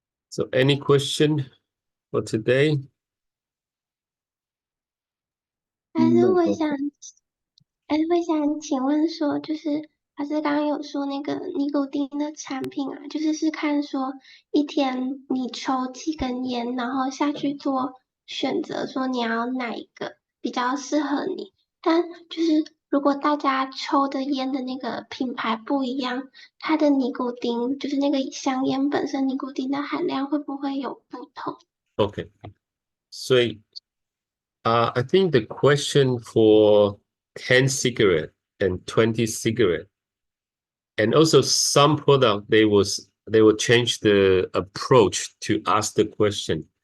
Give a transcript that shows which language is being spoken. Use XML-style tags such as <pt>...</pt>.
<en>So any question for today?</en> <zh>还是我想请问说，就是老师刚刚有说那个尼古丁的产品啊，是看说一天你抽几根烟，然后下去做选择，说你要哪一个比较适合你。但如果大家抽的烟的那个品牌不一样，它的尼古丁那个香烟本身尼古丁的含量会不会有不同？</zh> <en>Okay. So I think the question for 10 cigarette and 20 cigarette, and also some product, they will change the approach to ask the question.</en>